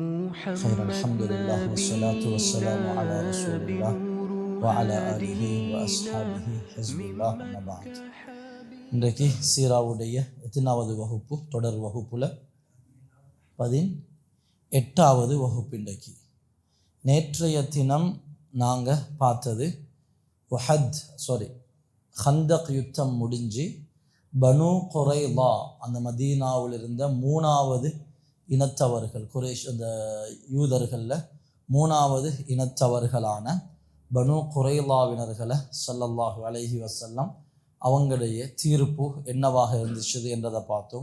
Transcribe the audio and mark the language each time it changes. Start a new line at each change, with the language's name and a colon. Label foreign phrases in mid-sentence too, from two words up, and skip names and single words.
Arabic: خير الحمد لله والصلاة والسلام على رسول الله وعلى آله وأصحابه حزب الله أما بعد.
Tamil: இன்றைக்கு சீராவுடைய எத்தனாவது வகுப்பு? தொடர் வகுப்புல 18வது வகுப்பு. இன்றைக்கு நேற்றைய தினம் நாங்கள் பார்த்தது ஹந்தக் யுத்தம் முடிஞ்சு பனு குரைலா அந்த மதீனாவில் இருந்த 3வது இனத்தவர்கள், குரேஷ் அந்த யூதர்களில் 3வது இனத்தவர்களான பனு குரைலாவினர்களை
Arabic: صلى الله عليه وسلم
Tamil: அவங்களுடைய தீர்ப்பு என்னவாக இருந்துச்சு என்றதை பார்த்தோம்.